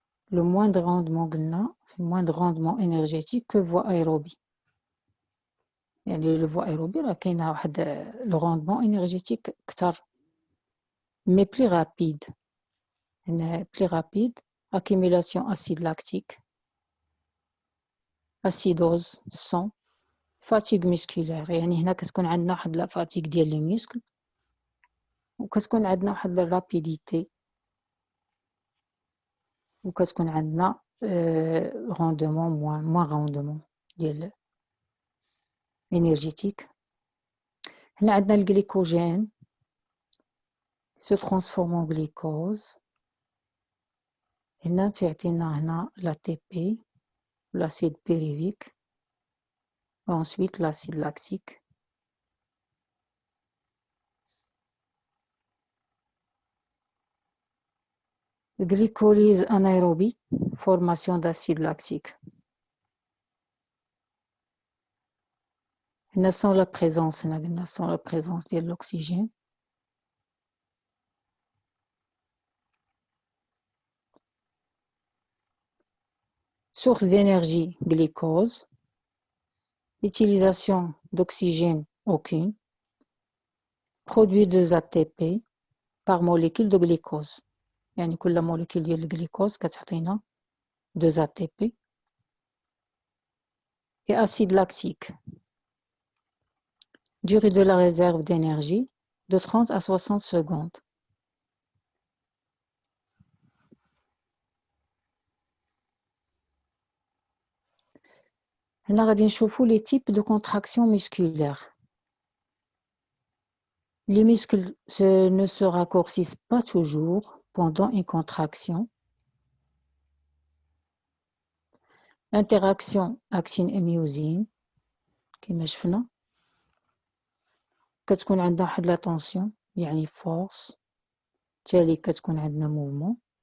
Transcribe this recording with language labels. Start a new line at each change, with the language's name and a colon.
French: le moindre rendement
Arabic: قلنا
French: le moindre rendement énergétique que voie aérobie.
Arabic: يعني
French: le voie aérobie
Arabic: راه كاينه واحد
French: le rendement énergétique
Arabic: كتر
French: mais plus rapide. plus rapide accumulation acide lactique, acidose sang, fatigue musculaire.
Arabic: يعني هنا كتكون عندنا واحد لا فاتيك ديال لي مسكل وكتكون عندنا واحد الرابيديتي وكتكون عندنا روندومون موان روندومون ديال انرجيتيك. هنا عندنا الجليكوجين
French: se transforme en glucose.
Arabic: هنا تعطينا هنا
French: l'ATP l'acide pyruvique ensuite l'acide lactique. Glycolyse anaérobie, formation d'acide lactique. Sans la présence de l'oxygène. Source d'énergie, glucose. Utilisation d'oxygène, aucune. Produit de ATP par molécule de glucose.
Arabic: يعني كل molécule ديال الجلوكوز كتعطينا 2 ATP.
French: Et acide lactique. Durée de la réserve d'énergie de 30 à 60 secondes.
Arabic: هنا غادي نشوفوا
French: les types de contraction musculaire. Les muscles ne se raccourcissent pas toujours pendant une contraction. Interaction actine et myosine
Arabic: كما شفنا كتكون عندنا واحد لا طونسيون يعني فورس تالي كتكون عندنا موفمون.